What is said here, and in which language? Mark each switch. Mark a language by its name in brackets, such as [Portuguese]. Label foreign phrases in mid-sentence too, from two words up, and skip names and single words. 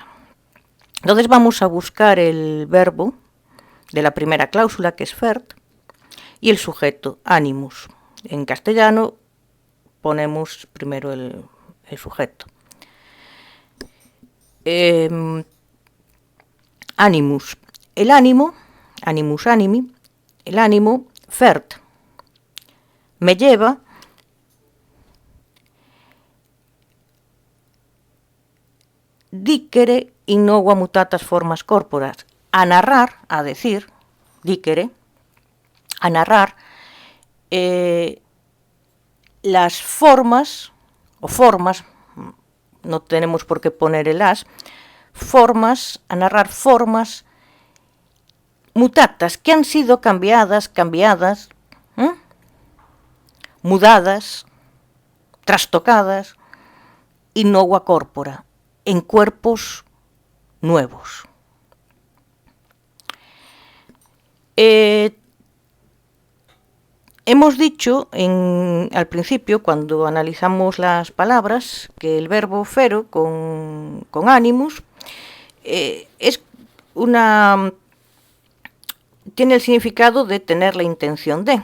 [Spanish] Entonces vamos a buscar el verbo de la primera cláusula, que es fert, y el sujeto, animus. En castellano ponemos primero el sujeto. Animus. El ánimo, [Latin] animus animi, [Spanish] el ánimo, fert, me lleva [Latin] dicere innova mutatas formas corporas, [Spanish] a narrar, a decir, dicere, a narrar las formas o formas, no tenemos por qué poner el as, formas, a narrar formas mutatas que han sido cambiadas, mudadas, trastocadas, [Latin] in nova corpora, [Spanish] en cuerpos nuevos. Hemos dicho al principio, cuando analizamos las palabras, que el verbo fero con animus tiene el significado de tener la intención de.